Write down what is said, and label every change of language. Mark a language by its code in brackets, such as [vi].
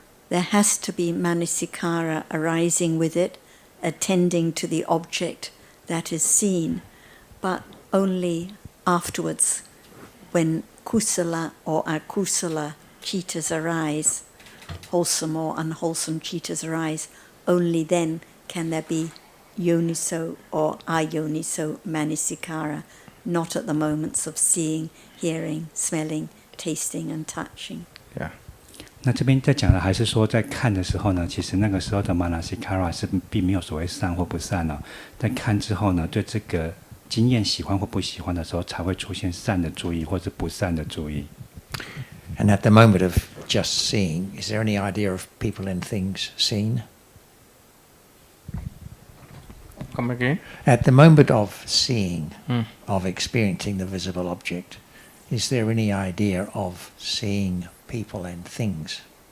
[en] There has to be manasikara arising with it, attending to the object that is seen, but only afterwards, when kusala or akusala cittas arise, wholesome or unwholesome cittas arise, only then can there be yoniso or ayoniso manasikara, not at the moments of seeing, hearing, smelling, tasting and touching. Yeah. [zh] 那这边在讲的还是说，在看的时候呢，其实那个时候的 manasikara 是并没有所谓善或不善哦。在看之后呢，对这个经验喜欢或不喜欢的时候，才会出现善的注意或者不善的注意。 [en] And at the moment of just seeing, is there any idea of people and things seen? Come again? At the moment of seeing, of experiencing the visible object, is there any idea of seeing people and things?